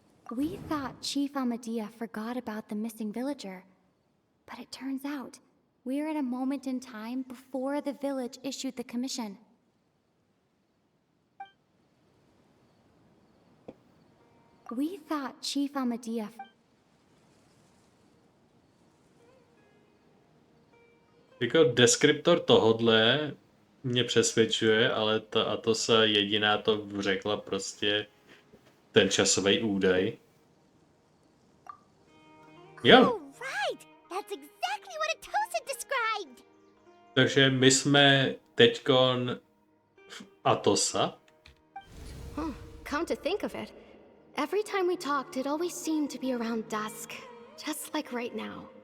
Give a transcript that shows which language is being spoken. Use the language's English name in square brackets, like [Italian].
[English] We thought Chief Amadea forgot about the missing villager, but it turns out we're at a moment in time before the village issued the commission. We thought Chief Amadea... [Czech] Jako deskriptor tohodle mě přesvědčuje, ale ta Atosa jediná to řekla prostě ten časový údaj. Jo. [English] Oh, right! That's exactly what Atosa described! [Czech] Takže my jsme teďkon v Atosa. [English] Come to think of it, every time we talked, it always seemed to be around dusk, just like right now.